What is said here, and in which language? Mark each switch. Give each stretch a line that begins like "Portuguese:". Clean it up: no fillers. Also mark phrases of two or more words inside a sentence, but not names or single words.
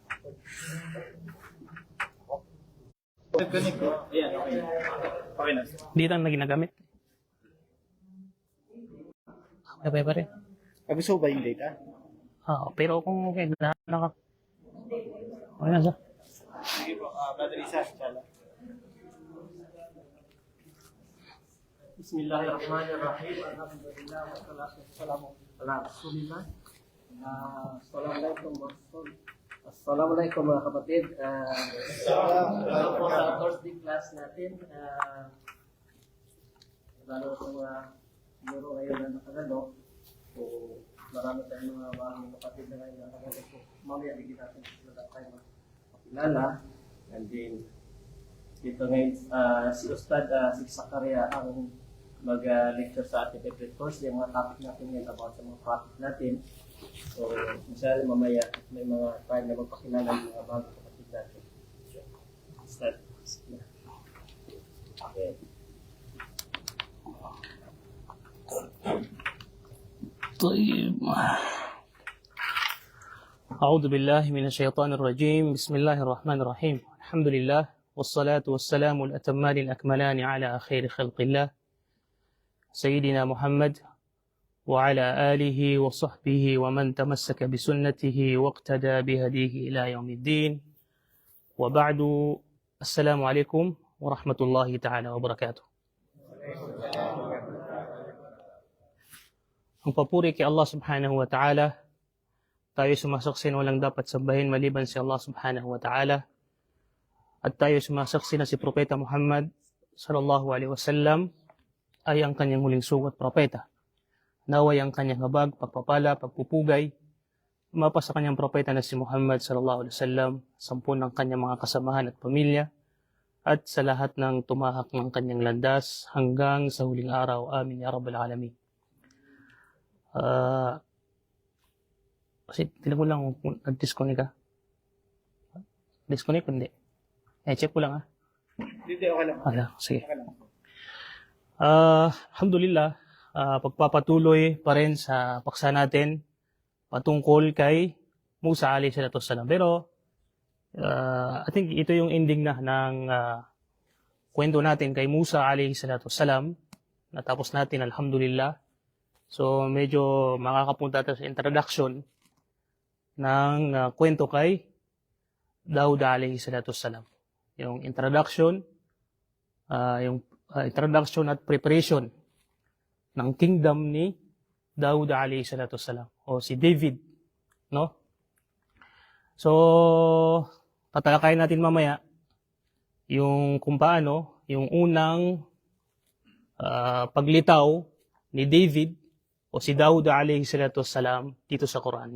Filipino: Connect ko. Ayan, okay. Okay na. Dito ang na ginagamit. Okay pa rin. Gusto ba yung data? Pero kung okay, naka... Okay na siya. Sige po, Brother Isa, inshallah.
Arabic: بسم الله الرحمن الرحيم. الحمد لله. والصلاة والسلام على رسول الله.
Filipino: Assalamualaikum mga kapatid. Ito po sa Thursday class natin. Lalo sa mga guro ngayon na nakagano. So, marami tayong mga bagong kapatid na ngayon na nakagano. So, mamaya bigyan natin sila tayo makilala.
English: And then,
Filipino: dito ngayon, si Ustad si Zakaria ang mag-lecture sa ating
English: every Thursday.
Filipino: Yung mga topic natin ngayon about sa mga topic natin. So, masyari mamaya may mga time na magpakilala ng mga bagong kapatid natin. Ustad. Okay.
Arabic: طيب أعوذ بالله من الشيطان الرجيم بسم الله الرحمن الرحيم الحمد لله والصلاة والسلام الأتمان الأكملان على خير خلق الله سيدنا محمد وعلى آله وصحبه ومن تمسك بسنته واقتدى بهديه إلى يوم الدين وبعد السلام عليكم ورحمة الله تعالى وبركاته.
Filipino: Ang papuri kay Allah
Arabic: سبحانه وتعالى,
Filipino: tayo sumasaksi na walang dapat sambahin maliban si Allah
Arabic: سبحانه وتعالى,
Filipino: at tayo sumasaksi na si Propeta Muhammad
Arabic: صلى الله عليه وسلم
Filipino: ay ang kanyang huling sugat propeta. Naway ang kanyang habag, pagpapala, pagpupugay, mapa sa kanyang propeta na si Muhammad
Arabic: صلى الله عليه وسلم,
Filipino: sampun ng kanyang mga kasamahan at pamilya, at sa lahat ng tumahak ng kanyang landas hanggang sa huling araw.
Arabic: آمين يا رب العالمين.
Filipino: Kasi tinan ko lang kung nag-disconnect ka. Disconnect hindi. Check ko lang Hindi, okay lang. Sige. Okay lang. Alhamdulillah, pagpapatuloy pa rin sa paksa natin patungkol kay Musa
Arabic: عليه الصلاة والسلام.
Filipino: Pero
English: I think
Filipino: ito yung ending na ng kwento natin kay Musa
Arabic: عليه الصلاة والسلام.
Filipino: Natapos natin, alhamdulillah. So medyo makakapunta tayo sa introduction ng kwento kay Dawud
Arabic: عليه الصلاة والسلام.
Filipino: Yung introduction, introduction at preparation ng kingdom ni Dawud
Arabic: عليه الصلاة والسلام
Filipino: o si David, no? So, tatalakayin natin mamaya yung kung paano, yung unang paglitaw ni David o si Daud
Arabic: عليه الصلاة والسلام
Filipino: dito sa Quran.